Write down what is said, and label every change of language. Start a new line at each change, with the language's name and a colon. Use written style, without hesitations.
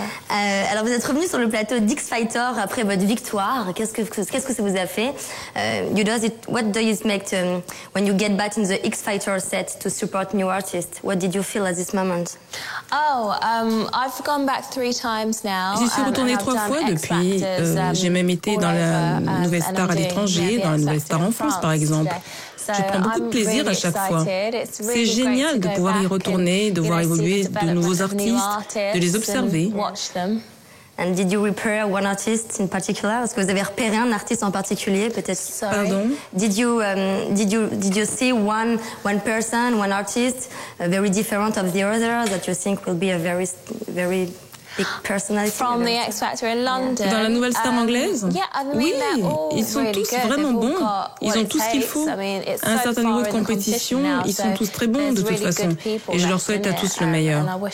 French: Alors, vous êtes revenu sur le plateau d'X Factor après votre victoire. Qu'est-ce que ça vous a fait?
English: What do you make when you get back in the X Factor set to support new artists? What did you feel at this moment? I've gone back 3 times now.
French: J'y suis retournée 3 fois depuis. J'ai même été dans la Nouvelle Star à l'étranger, dans la Nouvelle Star en France, par exemple. Je prends beaucoup de plaisir à chaque fois. C'est génial de pouvoir y retourner, de voir évoluer de nouveaux artistes, de les observer.
English: And did you repair one artist in particular?
French: Est-ce que vous avez repéré un artiste en particulier, peut-être? Pardon?
English: Did you see one person, one artist, very different of the other that you think will be a very big personality? From the X Factor in London.
French: Dans la Nouvelle Star anglaise? Oui, ils sont tous vraiment bons. Ils ont tout ce qu'il faut. À un certain niveau de compétition, ils sont tous très bons de toute façon. Et je leur souhaite à tous le meilleur.